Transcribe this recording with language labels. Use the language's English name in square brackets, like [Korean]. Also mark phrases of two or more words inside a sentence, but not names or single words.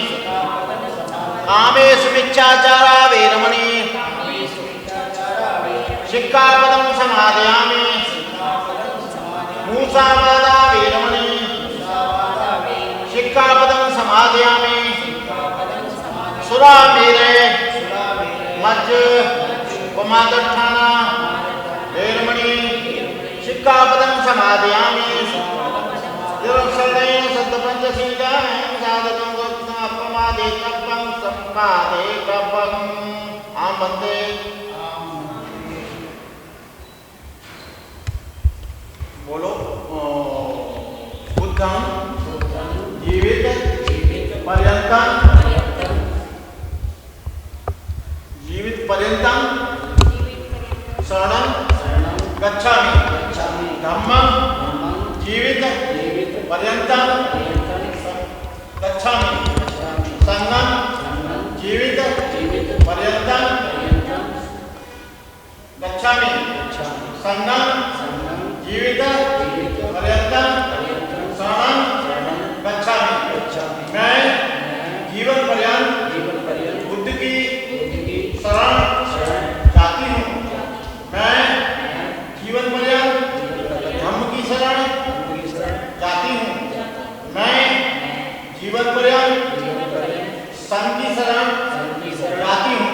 [Pali] कामेषु मिच्छाचारा वेरमणि शिक्खापदं समादयामि, मूसावादा वेरमणि शिक्खापदं समादयामि, सुरामेरे मज्ज उपमादठाना वेरमणि शिक्खापदं समादयामि, निरक्षरेण सत्पंचशीलं साधनं गोप्तं अप्रमादे कप्पं सम्पादे कप्पं। अहम वंदे बोलो बुद्धं जीवित पर्यंतं शरणं गच्छामि धम्मं जीवित पर्यंतं गच्छामि संघं जीवित पर्यंतं गच्छामि संघं जीवित पर्यंतं शरणं गच्छामि। [Hindi] मैं जीवन पर्यंत बुद्ध की शरण जाती हूँ। मैं जीवन पर्यंत धम्म की शरण जाती हूँ। मैं जीवन पर्यंत संघ की शरण जाती हूँ।